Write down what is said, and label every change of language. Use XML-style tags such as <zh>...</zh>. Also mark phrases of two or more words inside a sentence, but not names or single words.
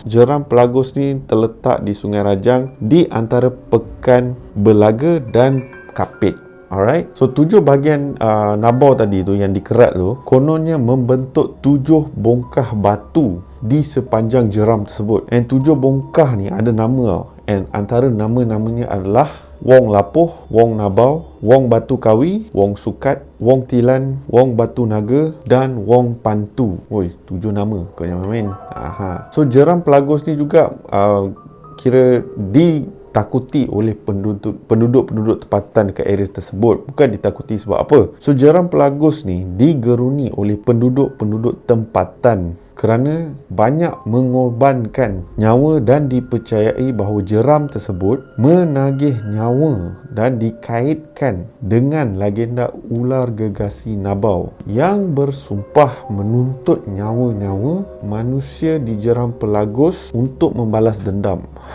<ms>Jeram Pelagos ni terletak di Sungai Rajang di antara Pekan Belaga dan Kapit.</ms> <en>Alright, so</en> <ms>7 bahagian Nabau tadi tu yang dikerat tu kononnya membentuk 7 bongkah batu di sepanjang jeram tersebut. And 7 bongkah ni ada nama tau. And antara nama-namanya adalah Wong Lapuh, Wong Nabau, Wong Batu Kawi, Wong Sukat, Wong Tilan, Wong Batu Naga dan Wong Pantu. 7 nama, kau jangan main. So Jeram Pelagos ni juga kira ditakuti oleh penduduk-penduduk tempatan ke area tersebut. Bukan ditakuti sebab apa. So Jeram Pelagos ni digeruni oleh penduduk-penduduk tempatan kerana banyak mengorbankan nyawa dan dipercayai bahawa jeram tersebut menagih nyawa dan dikaitkan dengan legenda ular gegasi Nabau yang bersumpah menuntut nyawa-nyawa manusia di Jeram Pelagos untuk membalas dendam.</ms>